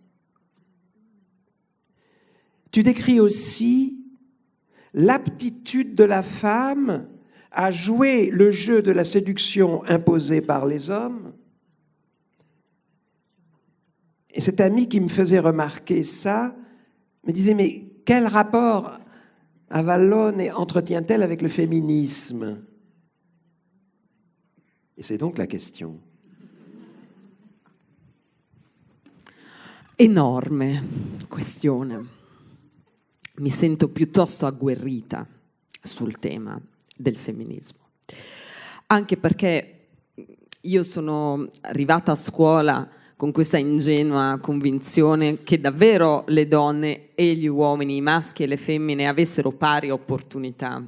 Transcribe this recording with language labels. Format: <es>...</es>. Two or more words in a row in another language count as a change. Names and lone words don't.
<fr>Tu décris aussi l'aptitude de la femme à jouer le jeu de la séduction imposée par les hommes. Et cette amie qui me faisait remarquer ça me disait « Mais quel rapport Avallone entretient-elle avec le féminisme ?» E c'est donc la question.</fr> <it>Enorme questione. Mi sento piuttosto agguerrita sul tema del femminismo. Anche perché io sono arrivata a scuola con questa ingenua convinzione che davvero le donne e gli uomini, i maschi e le femmine, avessero pari opportunità.</it>